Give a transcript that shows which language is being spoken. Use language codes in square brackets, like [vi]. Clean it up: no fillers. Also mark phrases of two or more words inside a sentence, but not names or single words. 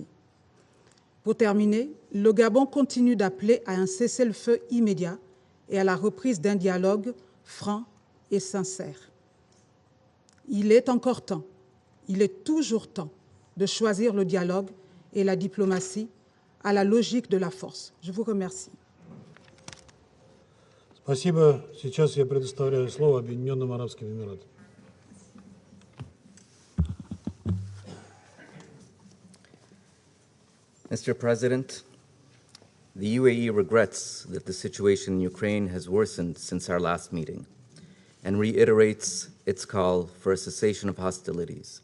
[fr] Pour terminer, le Gabon continue d'appeler à un cessez-le-feu immédiat et à la reprise d'un dialogue franc et sincère. Il est encore temps, il est toujours temps de choisir le dialogue et la diplomatie à la logique de la force. Je vous remercie. [ru] Спасибо. Сейчас я предоставляю слово Объединенным Арабским Эмиратам. [en] Mr. President, the UAE regrets that the situation in Ukraine has worsened since our last meeting and reiterates its call for a cessation of hostilities.